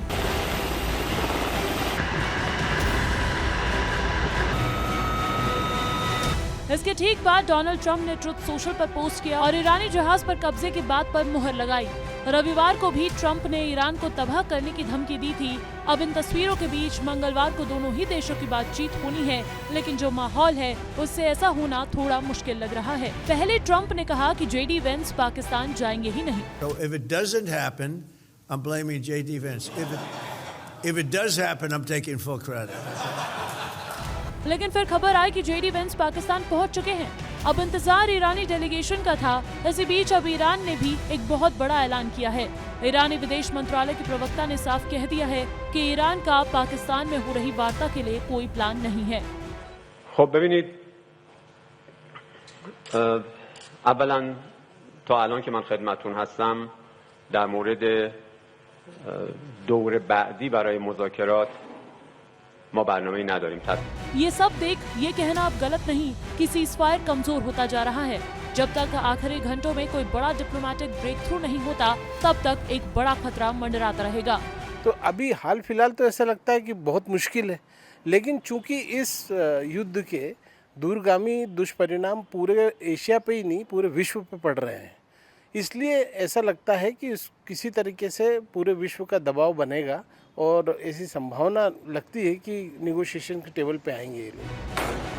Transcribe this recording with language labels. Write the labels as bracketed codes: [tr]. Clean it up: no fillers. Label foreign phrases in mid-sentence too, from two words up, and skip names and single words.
[hi] इसके ठीक बाद डोनाल्ड ट्रंप ने ट्रुथ सोशल पर पोस्ट किया और ईरानी जहाज पर कब्जे की बात पर मुहर लगाई। रविवार को भी ट्रंप ने ईरान को तबाह करने की धमकी दी थी। अब इन तस्वीरों के बीच मंगलवार को दोनों ही देशों की बातचीत होनी है, लेकिन जो माहौल है उससे ऐसा होना थोड़ा मुश्किल लग रहा है। पहले ट्रंप ने कहा कि JD वेंस पाकिस्तान जाएंगे ही नहीं। [en] So if it doesn't happen, I'm blaming JD Vance. If it does happen, I'm taking full credit. [hi] लेकिन फिर खबर आई कि JD वेंस पाकिस्तान पहुंच चुके हैं। अब इंतजार ईरानी डेलीगेशन का था। इसी बीच अब ईरान ने भी एक बहुत बड़ा ऐलान किया है। ईरानी विदेश मंत्रालय के प्रवक्ता ने साफ कह दिया है कि ईरान का पाकिस्तान में हो रही वार्ता के लिए कोई प्लान नहीं है। [fa] خب ببینید اولا تا الان که من خدمتتون هستم در مورد دور بعدی برای مذاکرات ما برنامه‌ای نداریم। [hi] ये सब देख ये कहना अब गलत नहीं कि सीज़फायर कमजोर होता जा रहा है। जब तक आखिरी घंटों में कोई बड़ा [en] diplomatic break through [hi] नहीं होता, तब तक एक बड़ा खतरा मंडराता रहेगा। तो अभी हाल फिलहाल तो ऐसा लगता है कि बहुत मुश्किल है, लेकिन चूंकि इस युद्ध के दूरगामी दुष्परिणाम पूरे एशिया पे ही नहीं पूरे विश्व पे पड़ रहे हैं, इसलिए ऐसा लगता है कि किसी तरीके से पूरे विश्व का दबाव बनेगा और ऐसी संभावना लगती है कि नेगोशिएशन के टेबल पे आएंगे ये लोग।